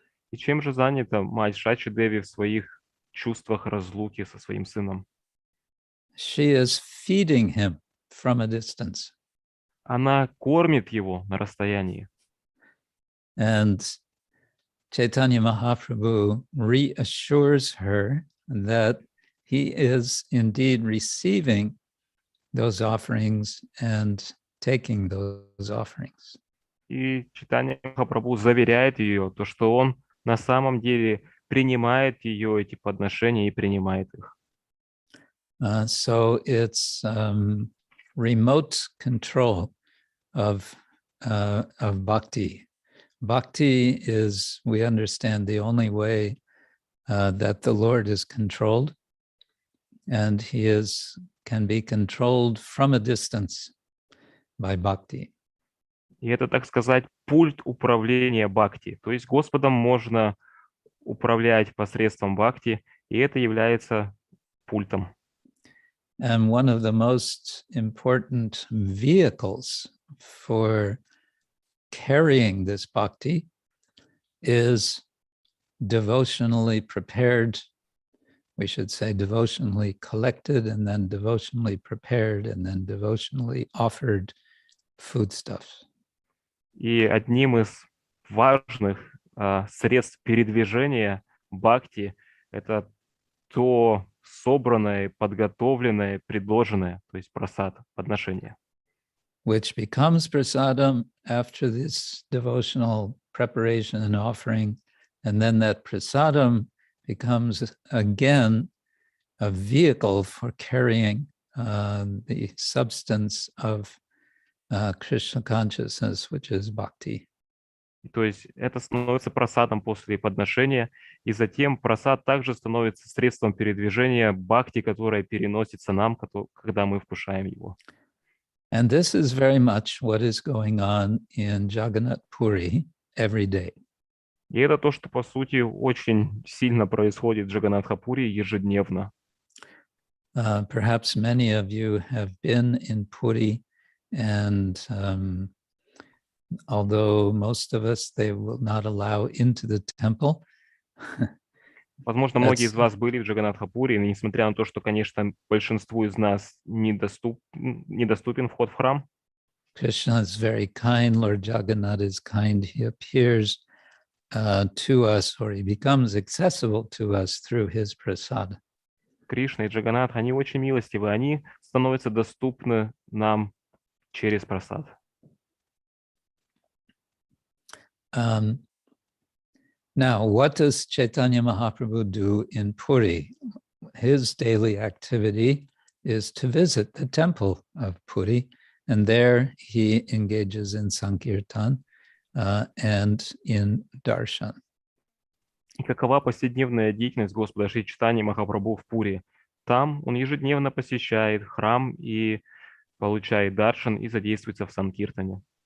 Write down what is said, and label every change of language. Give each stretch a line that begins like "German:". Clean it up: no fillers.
Russian: И чем же занята мать Шачи Деви в своих чувствах разлуки со своим сыном?
English: She is feeding him from a distance.
Russian: Она кормит его на расстоянии.
English: And Chaitanya Mahaprabhu reassures her that he is indeed receiving those offerings and taking those offerings.
Russian: И Чайтанья Махапрабху заверяет ее, то, что он на самом деле принимает ее, эти подношения, и принимает их.
English: So it's remote control of bhakti. Bhakti is, we understand, the only way that the Lord is controlled, and he can be controlled from a distance by bhakti.
Russian: И это, так сказать, пульт управления бхакти. То есть Господом можно управлять посредством бхакти, и это является пультом.
English: And one of the most important vehicles for carrying this bhakti is devotionally prepared, we should say devotionally collected, and then devotionally prepared, and then devotionally offered foodstuffs.
Russian: И одним из важных средств передвижения бхакти это то собранное, подготовленное, предложенное, то есть прасад, подношение.
English: Which becomes prasadam after this devotional preparation and offering, and then that prasadam becomes again a vehicle for carrying the substance of Krishna consciousness, which is bhakti.
Russian: То есть это становится прасадом после подношения, и затем прасад также становится средством передвижения бхакти, которое переносится нам, когда мы вкушаем его.
English: And this is very much what is going on in Jagannath Puri every day.
Russian: И это то, что, по сути, очень сильно происходит в Джаганнатха-Пури ежедневно.
English: Perhaps many of you have been in Puri, and although most of us they will not allow into the temple.
Russian: Возможно, многие из вас были в Джаганнатха-Пури, но несмотря на то, что, конечно, большинству из нас недоступен вход в храм.
English: Krishna is very kind, Lord Jagannath is kind. He appears to us, or he becomes accessible to us through his prasad.
Russian: Кришна и Джаганнат, они очень милостивы, они становятся доступны нам через прасад.
English: Now, what does Chaitanya Mahaprabhu do in Puri? His daily activity is to visit the temple of Puri, and there he engages in Sankirtan and in Darshan.
Russian: И какова повседневная деятельность Господа Шри Чайтаньи Махапрабху в Пури? Там он ежедневно посещает храм и получает даршан и задействуется в Санкиртане.